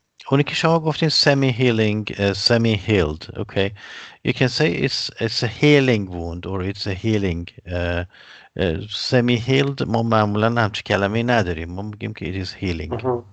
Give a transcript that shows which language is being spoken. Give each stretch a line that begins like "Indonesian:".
Persian: اونی که شما گفتین
English: semi healing, semi healed. Okay. You can say it's a healing wound or it's a healing. Semi healed
Persian: ما معمولا همچه کلمه نداریم، ما میگیم که
English: it is healing.